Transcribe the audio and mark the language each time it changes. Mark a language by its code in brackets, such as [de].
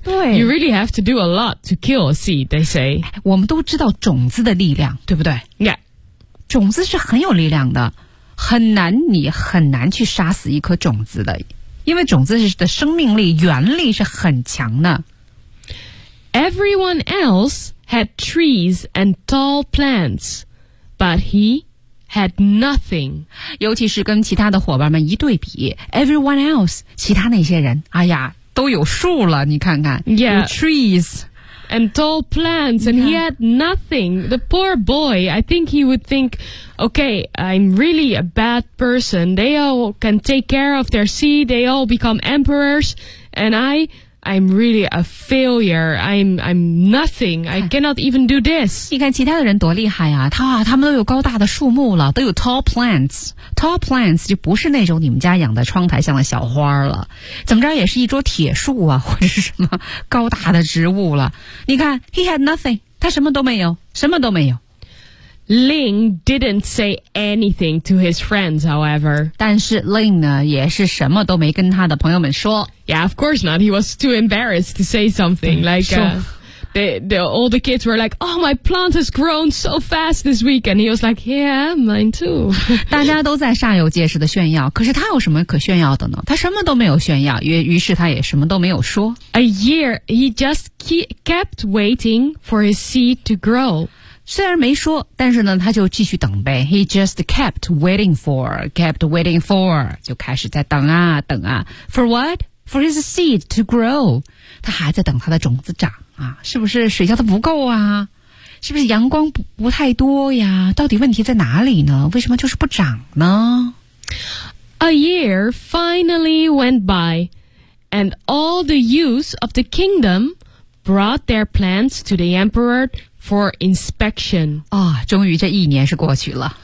[en] You really have to do a lot to kill a seed, they say. [zh] 我们都知道种子的力量，对不对？ [en] Yeah. [zh] 种子是很有力量的，很难，你很难去杀死一颗种子的，因为种子的生命力，原力是很强的。 [en] Everyone else had trees and tall plants, but he... had nothing. [zh] 尤其是跟其他的伙伴们一对比， [en] everyone else, [zh] 其他那些人，哎呀，都有树了，你看看。 [en] Yeah. Trees. And tall plants, and he had nothing. The poor boy, I think he would think, okay, I'm really a bad person. They all can take care of their seed, they all become emperors, and I'm really a failure. I'm nothing. I cannot even do this. [zh] 你看其他的人多厉害啊，他们都有高大的树木了，都有 [en] tall plants. Tall plants [zh] 就不是那种你们家养在窗台上的小花了，怎么着也是一桌铁树啊，或者是什么高大的植物了。你看 [en] ，he had nothing. [zh] 他什么都没有，什么都没有。 [en] Ling didn't say anything to his friends, however. [zh] 但是 Ling 呢，也是什么都没跟他的朋友们说。 [en] Yeah, of course not. He was too embarrassed to say something. Like, all the kids were like, oh, my plant has grown so fast this week. And he was like, yeah, mine too. [zh] 大家都在煞有介事的炫耀，可是他有什么可炫耀的呢？他什么都没有炫耀，于是他也什么都没有说。 [en] A year, he just kept waiting for his seed to grow. [zh] 虽然没说，但是呢，他就继续等呗。 [en] He just kept waiting for, [zh] 就开始在等啊等啊。 [en] For what? For his seed to grow. [zh] 他还在等他的种子长啊，是不是水浇的不够啊？是不是阳光不太多呀？到底问题在哪里呢？为什么就是不长呢？ [en] A year finally went by, and all the youths of the kingdom brought their plants to the emperor. For inspection. [zh] 啊、哦、终于这一年是过去了。